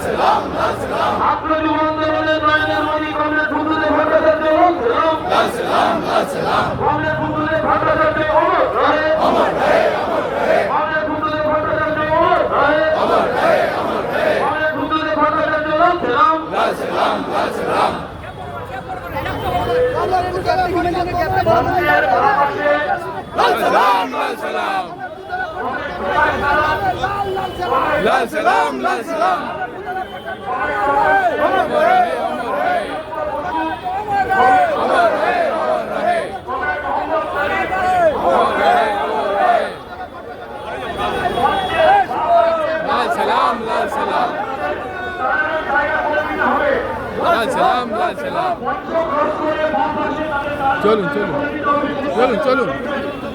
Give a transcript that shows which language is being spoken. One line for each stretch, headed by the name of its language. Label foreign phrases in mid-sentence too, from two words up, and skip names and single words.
Bangla: ছাত্র যুব আন্দোলনের নয়নের মণি কমরেড বুদ্ধদেব ভট্টাচার্য কমরেড বুদ্ধদেব ভট্টাচার্য
Hindi: अमर रहे
Bangla: কমরেড বুদ্ধদেব ভট্টাচার্য
Hindi: अमर रहे
Bangla: কমরেড বুদ্ধদেব ভট্টাচার্য সালাম। মঞ্চের পাশে
Hindi: लाल सलाम लाल सलाम लाल सलाम लाल सलाम लाल सलाम लाल सलाम
Bangla: চলুন চলুন চলুন চলুন